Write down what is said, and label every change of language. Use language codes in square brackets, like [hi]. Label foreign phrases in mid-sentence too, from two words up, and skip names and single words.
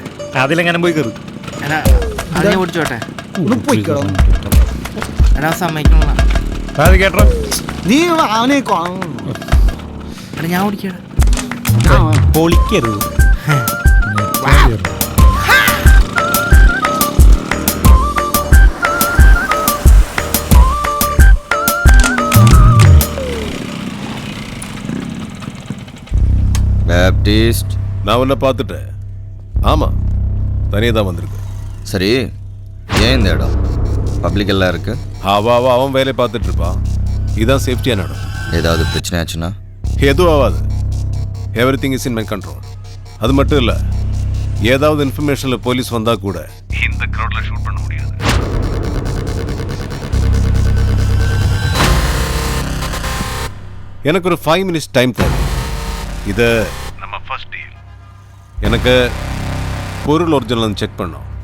[ml] അതിലെങ്ങനെ പോയി കയറി. എടാ അത് ഞാൻ ഓടിച്ചോട്ടെ. ഒന്ന് പോയിക്കോ. എടാ സമ്മതിക്കണ. അത് കേട്ടോ, നീ അവനെ എടാ ഞാൻ ഓടിക്കടാ. പൊളിക്കരുത്. [ta] பேப்டிஸ்ட் நான் உன்னை பார்த்துட்டேன். ஆமாம், தனியாக தான் வந்திருக்கு. சரி, ஏன் இந்த இடம் பப்ளிக் எல்லாம் இருக்கு? அவன் வேலையை பார்த்துட்டு இருப்பான். இதுதான் சேஃப்டியான இடம். ஏதாவது பிரச்சனை ஆச்சுன்னா? எதுவும் ஆகாது. [en] everything is in my control. [ta] அது மட்டும் இல்லை, ஏதாவது இன்ஃபர்மேஷனில் போலீஸ் வந்தால் கூட இந்த க்ரௌடில் ஷூட் பண்ண முடியாது. எனக்கு ஒரு [en] 5 minutes time [ta] தேவை. இது நம்ம [en] first deal. [ta] எனக்கு பொருள் [en] original check [ta] பண்ணோம்.